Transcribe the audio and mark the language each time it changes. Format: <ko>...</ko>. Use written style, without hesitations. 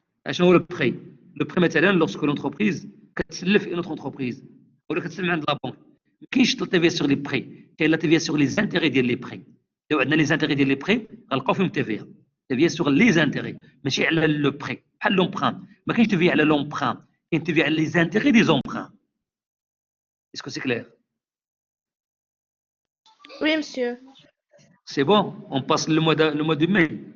<ar>شنو هو</ar> <fr>le prêt? Le prêt مثلا lorsque l'entreprise</fr> <ar>كتسلف</ar> <fr>une autre entreprise</fr> <ar>ولا كتسلم عند</ar> <fr>لا بنك</fr> <ar>ما كاينش</ar> <fr>لا تيفيا sur les prêts</fr> <ar>كاين</ar> <fr>لا تيفيا sur les intérêts</fr> <ar>ديال</ar> <fr>les prêts.</fr> <ar>لو عندنا</ar> <fr>les intérêts</fr> <ar>ديال</ar> <fr>les prêts</fr> <ar>غنلقاو فيهم تيفيا.</ar> <fr>تيفيا sur les intérêts</fr> <ar>ماشي على</ar> <fr>le prêt</fr> <ar>بحال</ar> <fr>l'emprunt</fr> <ar>ما كاينش تيفيا على</ar> <fr>l'emprunt</fr> <ar>كاين تيفيا على</ar> <fr>les intérêts des emprunts. Est-ce que c'est clair? Oui, monsieur. C'est bon? On passe le mois de mai.</fr>